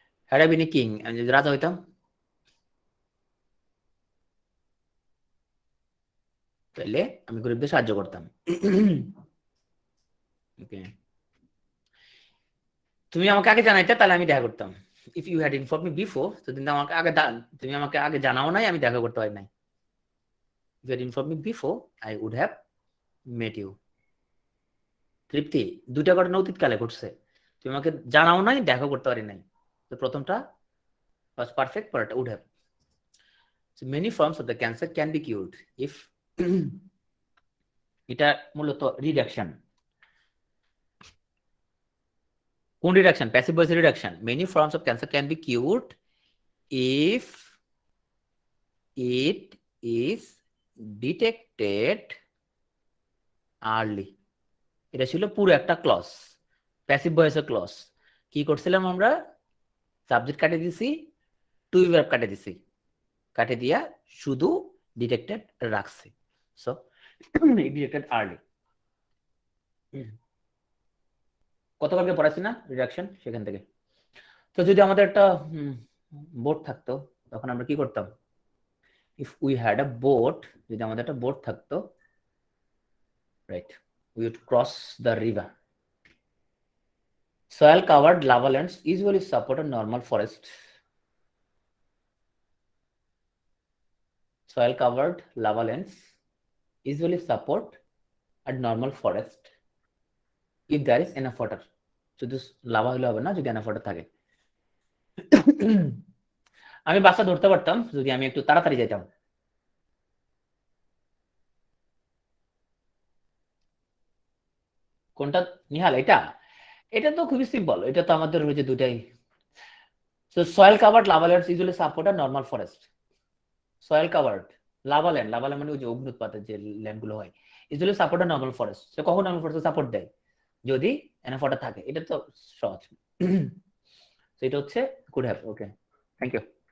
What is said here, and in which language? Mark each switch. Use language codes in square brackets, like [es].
[en] Had I been a king, [bn] আমি যদি রাজা হইতাম, তাহলে আমি গরিবদের সাহায্য করতাম। ওকে, তুমি আমাকে আগে জানাইতে, তাহলে আমি দেখা করতাম। [en] If you had informed me before, [bn] তো তুমি আমাকে আগে জানাও নাই, আমি দেখা করতে পারি নাই। [en] If you had informed me before, I would have met you. [bn] তৃপ্তি, দুইটা ঘটনা অতীতকালে ঘটছে, তুমি আমাকে জানাও নাই, দেখা করতে পারি নাই। [en] তো প্রথমটা was perfect, পরেরটা would have. So many forms of the cancer can be cured if [bn] এটা মূলত রিডাকশন। কোন reduction? Passive voice reduction. [en] Many forms of cancer can be cured if it is detected early. [bn] এটা ছিল পুরো একটা clause, passive ভয়েসের clause. কি করছিলাম আমরা? সাবজেক্ট কাটে দিছি, টু বি ভার্ব কাটে দিছি, কাটে দিয়া শুধু ডিটেক্টেড রাখছি। So detected early. কতকালকে পড়াচ্ছি না রিডাকশন, সেখান থেকে। তো যদি আমাদের একটা বোট থাকতো, তখন আমরা কি করতাম? [en] if we had a boat, [bn] যদি আমাদের একটা বোট থাকতো, [en] Right, we would cross the river. Soil covered lavalands usually support a normal forest. Soil covered lavalands usually support a normal forest if there is enough water. [bn] শুধু lava হলে হবে না, যদি enough water থাকে। আমি বাসটা ধরতে পারতাম যদি আমি একটু তাড়াতাড়ি যেতাম। কোনটা নিহাল? এটা এটা তো খুবই সিম্পল, এটা তো আমাদের হয়েছে দুটাই। [en] So soil covered lavalands usually support a normal forest. Soil covered lavaland, lavaland [bn] মানে ওই যে অগ্নুৎপাতের যে ল্যান্ড গুলো হয়, [en] Usually support a normal forest. [bn] সে কখন নরমাল ফরেস্ট সাপোর্ট দেয়? যদি এনাফ ওয়াটার থাকে। এটা তো সহজ। তো এটা হচ্ছে could have. Okay, thank you.